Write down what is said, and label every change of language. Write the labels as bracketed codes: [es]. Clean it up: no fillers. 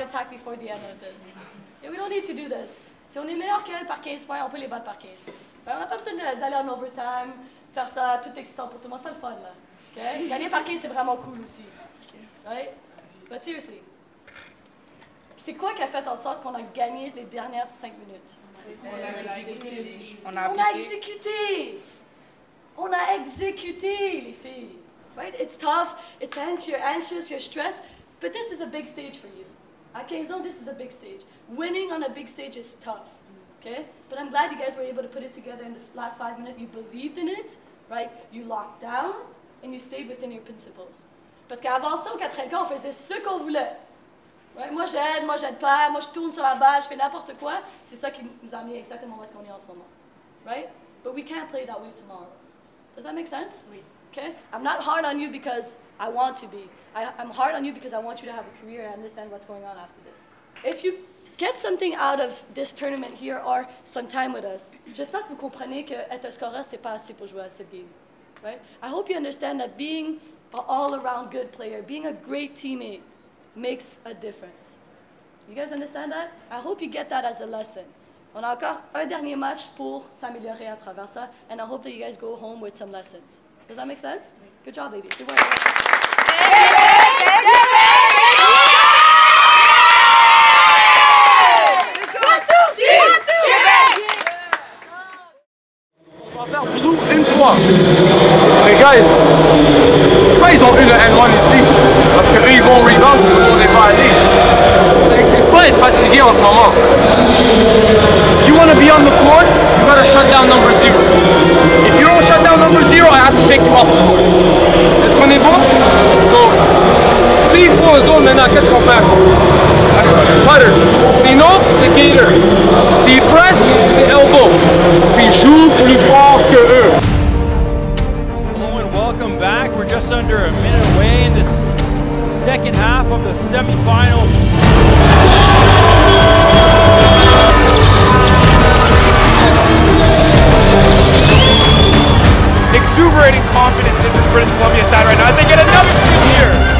[en] Before the end of this. And we don't need to do this. [fr] Si on est meilleur qu'elle par 15 points, on peut les battre par 15. Ben, on n'a pas besoin d'aller en overtime, faire ça tout excitant pour tout le monde. C'est pas le fun, là. Okay? Gagner par 15, c'est vraiment cool aussi. Right? [en] But seriously, [fr] c'est quoi qui a fait en sorte qu'on a gagné les dernières 5 minutes? On a exécuté! On a exécuté, les filles. Right? [en] It's tough, you're anxious, you're stressed, but this is a big stage for you. At 15 ans, this is a big stage. Winning on a big stage is tough, okay? But I'm glad you guys were able to put it together in the last 5 minutes. You believed in it, right? You locked down, and you stayed within your principles. [fr] Parce qu'avant ça, au 4e camp, on faisait ce qu'on voulait. Right? Moi j'aide pas, moi je tourne sur la balle, je fais n'importe quoi. C'est ça qui nous a amené exactement où est-ce qu'on est en ce moment. [en] Right? But we can't play that way tomorrow. Does that make sense? Oui. Okay? I'm not hard on you because I want to be. I'm hard on you because I want you to have a career and understand what's going on after this. If you get something out of this tournament here or some time with us, [fr] j'espère que vous comprenez qu'être un scoreur, c'est pas assez pour jouer à cette game. [en] Right? I hope you understand that being an all-around good player, being a great teammate, makes a difference. You guys understand that? I hope you get that as a lesson. [fr] On a encore un dernier match pour s'améliorer à travers ça, [en] and I hope that you guys go home with some lessons. Does that make sense? Good job, ladies. Good work. [fr] On va faire blue une fois. Les gars, pourquoi ils ont eu le N1 ici? Parce qu'eux ils vont rebound, on n'est pas allé. Ça n'existe pas être fatigué en ce moment. [en] If you want to be on the court, you gotta shut down number 0. If you don't shut down number 0, I have to take you off the court. [fr] Est-ce qu'on est bon? So, s'il faut un zone maintenant, qu'est-ce qu'on fait? Putter. Sinon, c'est gator. S'il presse, c'est elbow. Puis joue plus fort que eux. [en] Hello and welcome back. We're just under a minute away in this second half of the semifinal. Exuberating confidence is in British Columbia side right now as they get another kill here.